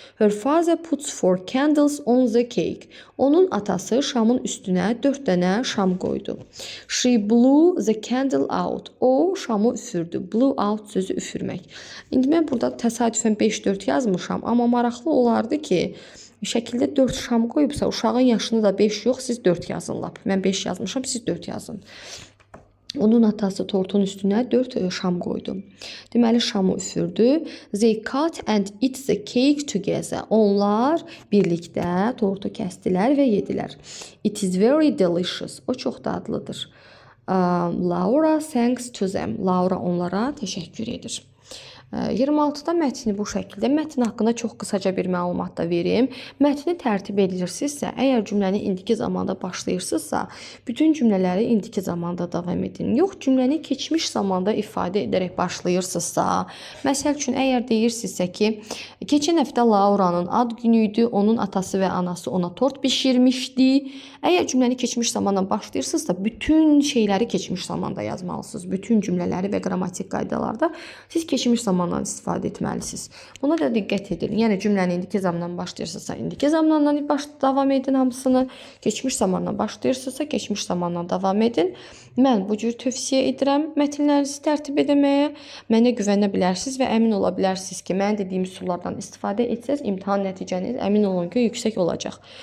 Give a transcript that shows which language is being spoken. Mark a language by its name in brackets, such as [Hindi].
[English] Her father puts 4 candles on the cake. [Azerbaijani] Onun atası şamın üstünə 4 dənə şam qoydu. [English] She blew the candle out. [Azerbaijani] O şamı üfürdü. Blew out sözü üfürmək. İndi mən burada təsadüfən 5-4 yazmışam, amma maraqlı olardı ki, şəkildə 4 şam qoyubsa, uşağın yaşını da 5 yox, siz 4 yazın lap. Mən 5 yazmışam, siz 4 yazın. Onun atası tortun üstünə 4 şam qoydu. Deməli, şamı üfürdü. [English] They cut and eat the cake together. [Azerbaijani] Onlar birlikdə tortu kəsdilər və yedilər. [English] It is very delicious. [Azerbaijani] O çox dadlıdır. [English] Laura thanks to them. [Azerbaijani] Laura onlara təşəkkür edir. 26-da mətni bu şəkildə. Mətn haqqında çox qısaca bir məlumat da verim. Mətni tərtib edirsinizsə, əgər cümləni indiki zamanda başlayırsınızsa, bütün cümlələri indiki zamanda davam edin. Yox, cümləni keçmiş zamanda ifadə edərək başlayırsınızsa, məsəl üçün, əgər deyirsinizsə ki, keçən həftə Lauranın ad günü idi, onun atası və anası ona tort bişirmişdi. Əgər cümləni keçmiş zamanda başlayırsınızsa, bütün şeyləri keçmiş zamanda yazmalısınız. Bütün cümlələri və qrammatik qaydalarda siz keçmiş zamandan istifadə etməlisiniz. Buna da diqqət edin. Yəni cümləni indiki zamandan başlayırsınızsa, indiki zamandan davam edin hamısını. Keçmiş zamandan başlayırsınızsa, keçmiş zamandan davam edin. Mən bu cür tövsiyə edirəm mətnlərinizi tərtib etməyə. Mənə güvənə bilərsiniz və əmin ola bilərsiniz ki, mən dediyim üsullardan istifadə etsəz, imtahan nəticəniz əmin olun ki, yüksək olacaq.